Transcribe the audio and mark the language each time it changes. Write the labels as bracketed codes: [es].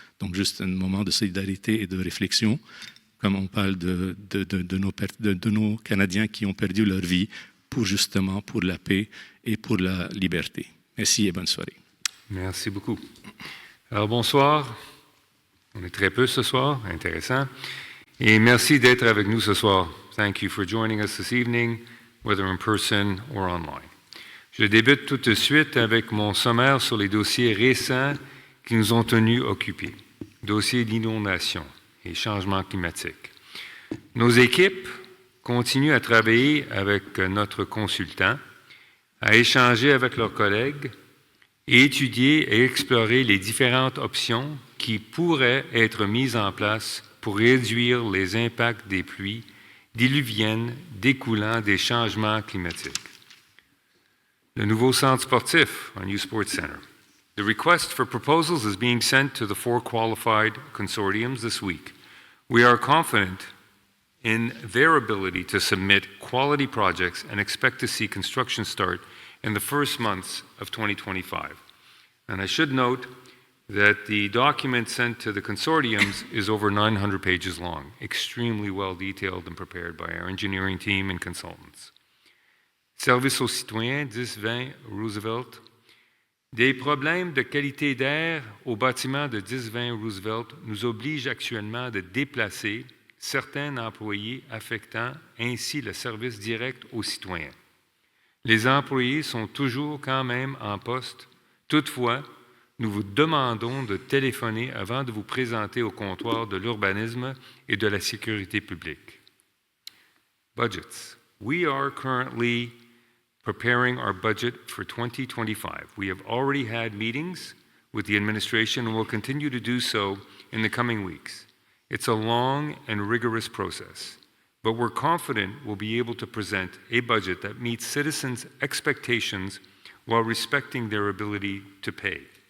[fr] Donc, juste un moment de solidarité et de réflexion, comme on parle de nos Canadiens qui ont perdu leur vie pour la paix et pour la liberté. Merci et bonne soirée. Merci beaucoup. Alors, bonsoir. On est très peu ce soir, intéressant. Et merci d'être avec nous ce soir. [en] Thank you for joining us this evening, whether in person or online. [fr] Je débute tout de suite avec mon sommaire sur les dossiers récents qui nous ont tenus occupés. Dossier d'inondation et changement climatique. Nos équipes continuent à travailler avec notre consultant, à échanger avec leurs collègues et étudier et explorer les différentes options qui pourraient être mises en place pour réduire les impacts des pluies diluviennes découlant des changements climatiques. Le nouveau centre sportif, un [en] new sports center. The request for proposals is being sent to the 4 qualified consortiums this week. We are confident in their ability to submit quality projects and expect to see construction start in the first months of 2025. And I should note that the document sent to the consortiums is over 900 pages long, extremely well detailed and prepared by our engineering team and consultants. [fr] Service aux citoyens, 10-20 Roosevelt. Des problèmes de qualité d'air au bâtiment de 10-20 Roosevelt nous obligent actuellement de déplacer certains employés affectant ainsi le service direct aux citoyens. Les employés sont toujours quand même en poste. Toutefois, nous vous demandons de téléphoner avant de vous présenter au comptoir de l'urbanisme et de la sécurité publique. Budgets. [en] We are currently preparing our budget for 2025. We have already had meetings with the administration and will continue to do so in the coming weeks. It's a long and rigorous process, but we're confident we'll be able to present a budget that meets citizens' expectations while respecting their ability to pay.